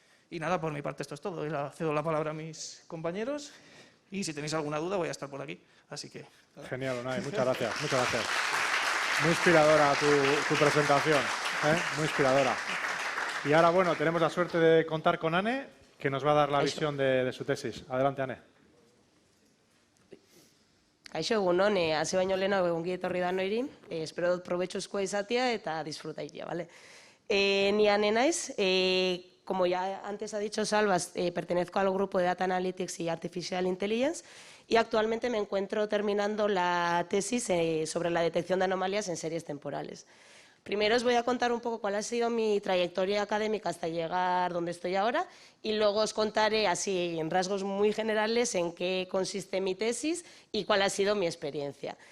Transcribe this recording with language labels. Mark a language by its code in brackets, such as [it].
[es] Y nada, por mi parte esto es todo. Y cedo la palabra a mis compañeros y si tenéis alguna duda voy a estar por aquí. Así que... nada. Genial, Unai, muchas gracias. Muy inspiradora tu presentación, muy inspiradora. Y ahora, bueno, tenemos la suerte de contar con Ane, que nos va a dar la visión de su tesis. Adelante, Ane. [eu] Kaixo, egunon, hasi baino lehenago ongi etorri da noiri, espero dut probetxuzkoa izatea eta disfrutaitea, ¿vale? Ni Ane naiz, [es] como ya antes ha dicho Salvas, pertenezco al grupo de Data Analytics y Artificial Intelligence y actualmente me encuentro terminando la tesis sobre la detección de anomalías en series temporales. Primero os voy a contar un poco cuál ha sido mi trayectoria académica hasta llegar donde estoy ahora y luego os contaré así en rasgos muy generales en qué consiste mi tesis y cuál ha sido mi experiencia.